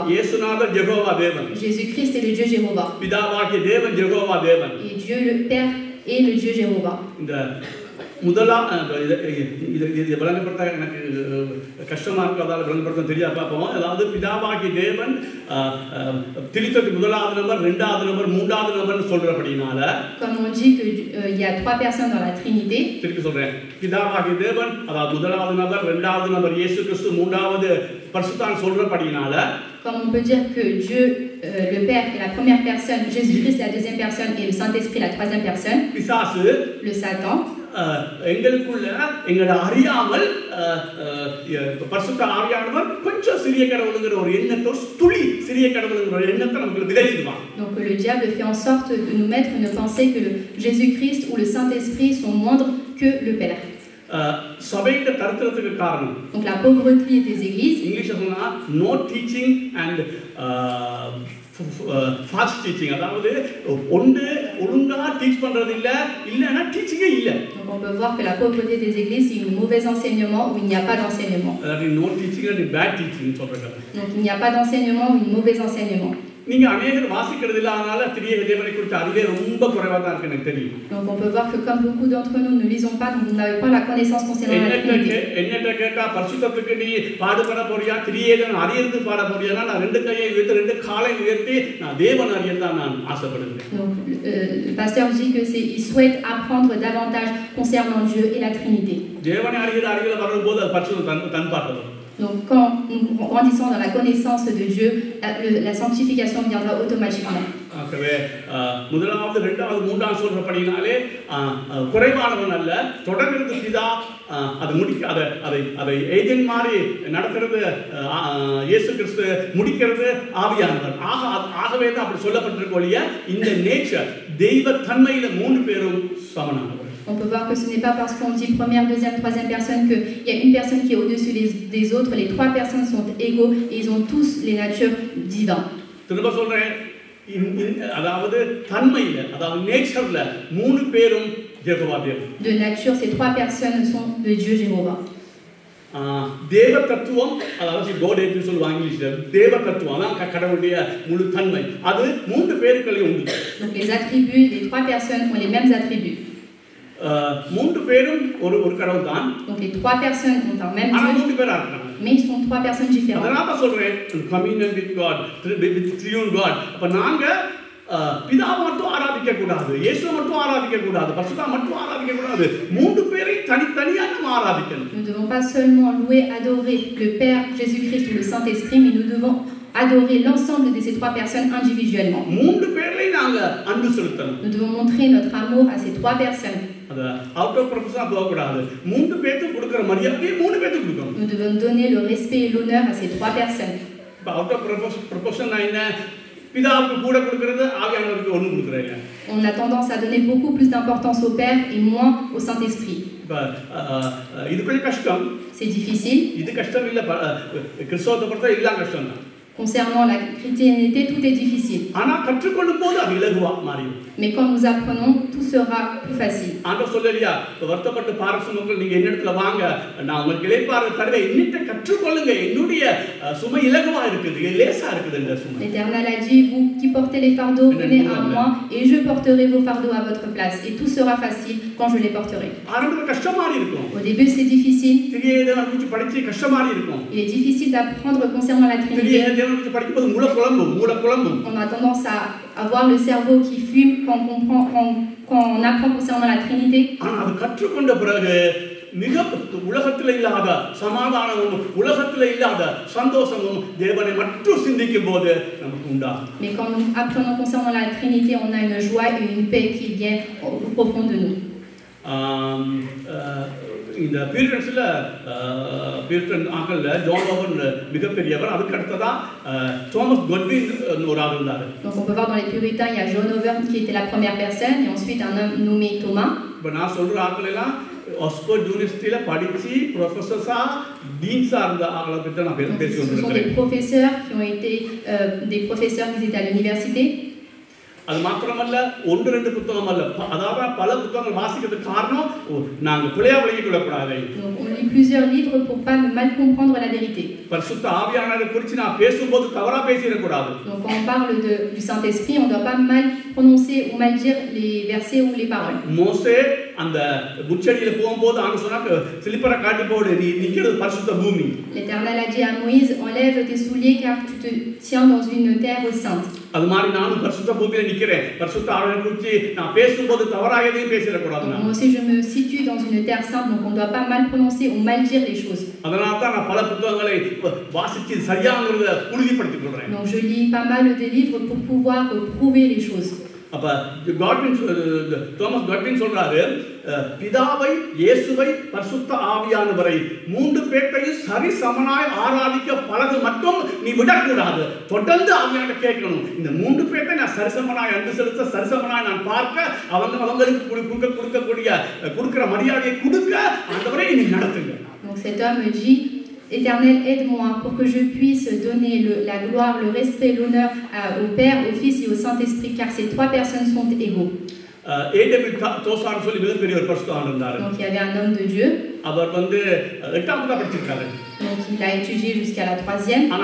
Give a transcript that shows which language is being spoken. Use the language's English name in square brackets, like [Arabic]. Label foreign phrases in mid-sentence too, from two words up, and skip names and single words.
[Tamil] இயேசுநாதர் யெகோவா தேவன். [French] Jésus-Christ est le Dieu Jéhovah. [Tamil] பிதாவாகிய தேவன் யெகோவா தேவன். [French] Et Dieu le Père est le Dieu Jéhovah. [Tamil] இந்த முதலாம் இது விளங்கப்படுத்த எனக்கு கஷ்டமா இருக்கிறதால விளங்கப்படுத்த தெரியாது பார்ப்போம். அதாவது பிதாவாகிய தேவன் திரித்தொட்டி முதலாவது நபர், இரண்டாவது நபர், மூன்றாவது நபர்னு சொல்றபடினால, [French] Comme on dit que il y a trois personnes dans la Trinité. [Tamil] திருப்பி சொல்றேன், பிதாவாகிய தேவன் அதாவது முதலாவது நபர், இரண்டாவது நபர் இயேசு கிறிஸ்து, மூன்றாவது பரிசுத்தர் சொல்றபடினால, [French] Comme on peut dire que Dieu le Père est la première personne, Jésus-Christ la deuxième personne et le Saint-Esprit la troisième personne. [Tamil] பிசாசு [French] Le Satan [Tamil] எங்களுக்குள்ள எங்களை அறியாமல் பரிசுத்த ஆவியானவர் கொஞ்சம் சிறிய கடவுளுங்கிற ஒரு எண்ணத்தை, துளி சிறிய கடவுளுங்கிற ஒரு எண்ணத்தை நமக்கு விதைச்சிடுவான். [French] Donc le diable fait en sorte de nous mettre une pensée que le Jésus-Christ ou le Saint-Esprit sont moindres que le Père. [Tamil] சபையில தரித்திரத்துக்கு காரணம், [French] Donc la pauvreté des églises. [Tamil] இங்கிலீஷ்ல சொன்னா [English] no teaching and fast teaching. [Tamil] அதாவது ஒன்று ஒழுங்கா டீச் பண்றது இல்லைன்னா டீச்சிங்கே இல்லை. [French] Donc on peut voir que la pauvreté des églises c'est un mauvais enseignement ou il n'y a pas d'enseignement. [Tamil] அதாவது [English] no teaching and bad teaching [Tamil] சொல்றாங்க. [French] Donc il n'y a pas d'enseignement ou un mauvais enseignement. [Tamil] நீங்க அநேகர் வாசிக்கிறது இல்ல, அதனால திரியேக தேவனை குறித்து அறிவே ரொம்ப குறைவா தான் இருக்கு எனக்கு தெரியும். [French] Donc on peut voir que comme beaucoup d'entre nous ne lisons pas, donc vous n'avez pas la connaissance concernant la Trinité. [Tamil] என்னட்ட கேட்டா பரிசுத்தத்துக்கு நீ பாடுபட போறியா, திரியேகன் அறியறது பாட போறியானா நான் ரெண்டு கையை உயர்த்தி ரெண்டு காலை உயர்த்தி நான் தேவன் அறியதான் நான் ஆசைப்படுகிறேன். [French] Donc le pasteur dit que il souhaite apprendre davantage concernant Dieu et la Trinité. [Tamil] தேவனை அறியல வரும்போது அது பரிசுத்தம் தன்பாட்டது. [French] Donc quand nous grandissons dans la connaissance de Dieu, la sanctification viendra automatiquement. [Tamil] ஆகவே முதலாவது, இரண்டாவது, மூன்றாவது சொல்றபடினாலே குறைவானவன் அல்ல, தொடர்கிறது பிதா, அது முடிக்க அதை ஏஜென்ட் மாதிரி நடக்கிறது இயேசு கிறிஸ்து, முடிக்கிறது ஆவியானவர். ஆகவே தான் அப்படி சொல்லப்பட்டிருக்க ஒழிய இந்த நேச்சர் தெய்வ தன்மையில மூன்று பேரும் சமனானவர். [French] On peut voir que ce n'est pas parce qu'on dit première, deuxième, troisième personne qu'il y a une personne qui est au-dessus des autres. Les trois personnes sont égaux et ils ont tous les natures divines. [Tamil] திரும்ப சொல்றேன், அதாவது தன்மையில, அதாவது நேச்சர்ல மூணு பேரும் யெகோவா தேவன். [French] De nature, ces trois personnes sont de Dieu Jéhovah. [Tamil] தேவ தத்துவம், அதாவது கோட் என்று சொல்லுவாங்க இங்கிலீஷ்ல, தேவ தத்துவம் அதான் கடவுளுடைய முழு தன்மை. அது மூன்று பேருக்குள்ளேயும் உண்டு. [French] Donc les attributs des trois personnes ont les mêmes attributs. [Tamil] மூன்று பேரும் ஒரு கடவுள் தான். [French] Donc les trois personnes ont un même Dieu. [Tamil] மூன்று பேரா இருக்காங்க. [French] Mais ils sont trois personnes différentes. [Tamil] அதனால சொல்றேன் [English] communion with God, with triune God. [Tamil] அப்ப நாங்க பிதா மட்டும் ஆராதிக்க கூடாது, இயேசு மட்டும் ஆராதிக்க கூடாது, பரிசுத்தா மட்டும் ஆராதிக்க கூடாது, மூன்று பேரை தனித்தனியா நம்ம ஆராதிக்கணும். [French] Nous ne devons pas seulement louer, adorer le Père, Jésus-Christ ou le Saint-Esprit, mais nous devons adorer l'ensemble de ces trois personnes individuellement. [Tamil] மூன்று பேரை நாங்க அன்பு செலுத்தணும். [French] Nous devons montrer notre amour à ces trois personnes. [Tamil] அத [English] out of proportion [Tamil] போக கூடாது. மூன்று பேருக்கு கொடுக்கிற மரியாதையை மூணு பேருக்கு கொடுக்கணும். [French] Nous devons donner le respect et l'honneur à ces trois personnes. [English] out of proportion [Tamil] என்ன, பிதாவுக்கு கூட கொடுக்கிறது ஆவியானவருக்கு ஒண்ணு கொடுக்கறீங்க. [French] On a tendance à donner beaucoup plus d'importance au Père et moins au Saint-Esprit. [Tamil] இது கொஞ்சம் கஷ்டம். [French] C'est difficile. [Tamil] இது கஷ்டம் இல்ல, கிறிஸ்தவத்தை பொறுத்த எல்லாம் கஷ்டம் தான். [French] Concernant la chrétienté, tout est difficile. [Tamil] ஆனா கற்றுக்கொள்ளும் போது அது இலகுவா மாறிடும். [French] Mais quand nous apprenons, tout sera plus facile. [Tamil] ஆண்டவர் சொல்லலையா வருத்தப்பட்டு பாரசுமங்கள் நீங்க என்னிடத்துல வாங்க நான் உங்களுக்கு இளைப்பாறு தருவேன் என்னிட்ட கற்றுக்கொள்ளுங்க என்னுடைய சுமை இலகுவா இருக்குது லேசா இருக்குதுன்ற சுமை. [French] L'Éternel a dit, vous qui portez les fardeaux, venez à moi et je porterai vos fardeaux à votre place et tout sera facile quand je les porterai. [Tamil] ஆரம்பத்துல கஷ்டமா இருக்கும். [French] Au début c'est difficile. [Tamil] திரியேதேவனை குறித்து படிச்சு கஷ்டமா இருக்கும். [French] Il est difficile d'apprendre concernant la Trinité. [Tamil] திரியேதேவனை குறித்து படிக்கும்போது மூளை குழம்பும். [French] On a tendance à avoir le cerveau qui fume quand on apprend concernant la Trinité. [Tamil] ஆனா அது கற்றுக்கொண்ட பிறகு மிக உலகத்தில் இல்லாத சமாதானமும் உலகத்தில் இல்லாத சந்தோஷமும் தேவனை மட்டும் சிந்திக்கும் போது நமக்கு உண்டாகும். [French] Mais quand nous apprenons concernant la Trinité, on a une joie et une paix qui vient au profond de nous. [Tamil] இந்த பீரியட்ஸில் பீரியட் ஆக்கல்ல ஜான் ஓவன் மிகப்பெரியவர் அதுக்கு அடுத்ததா தாமஸ் கொட்வின் ஒரு ஆள் இருந்தார். [French] Donc on peut voir dans les puritains, il y a John Owen qui était la première personne et ensuite un homme nommé Thomas. [Tamil] இப்போ நான் சொல்ற ஆட்கள் எல்லாம் ஆக்ஸ்போர்ட் யூனிவர்சிட்டியில் படித்து ப்ரொஃபஸர்ஸா டீன்ஸா இருந்த ஆட்களை பற்றி நான் பேசிக்கொண்டிருக்கிறேன். [French] Ce sont des professeurs qui ont été des professeurs qui étaient à l'université. [Tamil] அது மாத்திரமல்ல ஒன்று ரெண்டு புத்தகம் அல்ல அதாவது பல புத்தகங்கள் வாசிக்கிறதுக்கு காரணம் நாங்கள் பிழையா விளங்கிக் கொள்ளக்கூடாது. [French] On lit plusieurs livres pour pas mal comprendre la vérité. [Tamil] பரிசுத்த ஆவியானவரை குறித்து நான் பேசும்போது தவறா பேசிடக்கூடாது. [French] Donc quand on parle du Saint-Esprit, on doit pas mal prononcer ou mal dire les versets ou les paroles. [Tamil] மோசே அந்த முச்சடியில போகும்போது ஆண்டு சொன்னாங்க சிலிப்பரை காட்டி போடு நீ நிக்கிறது பரிசுத்த பூமி. [French] L'Éternel a dit à Moïse, enlève tes souliers car tu te tiens dans une terre sainte. [Tamil] அது மாதிரி நானும் பரிசுத்த பூமியில நிக்கிறேன். பரிசுத்த ஆவியை குறித்து நான் பேசும்போது தவறாக எதையும் பேசிடக்கூடாது. [French] Moi aussi je me situe dans une terre sainte, donc on doit pas mal prononcer ou mal dire les choses. [Tamil] அதனால தான் நான் பல புத்தகங்களை வாசிச்சு சரியாங்கிறத உறுதிப்படுத்திக் கொள்றேன். [French] Donc je lis pas mal de livres pour pouvoir prouver les choses. [Tamil] அப்ப தாமஸ் காட்வின் சொல்றாரு பிதாவை இயேசுவை பரிசுத்த ஆவியானவரை மூன்று பேரையும் சரி சமனாய் ஆராதிக்க பழகு மட்டும் நீ விடக்கூடாது. தொடர்ந்து ஆவியானவரை கேட்கணும். இந்த மூன்று பேரை நான் சரிசமனாய் அன்பு செலுத்த சரிசமனாய் நான் பார்க்க அவங்களுக்கு கொடுக்கிற மரியாதையை கொடுக்க ஆண்டவரே நீ நடத்துங்க. [French] Donc cet homme me dit, Éternel, aide-moi pour que je puisse donner la gloire, le respect, l'honneur au Père, au Fils et au Saint-Esprit, car ces trois personnes sont égaux. Donc il y avait un homme de Dieu. Donc il a étudié jusqu'à la 3e.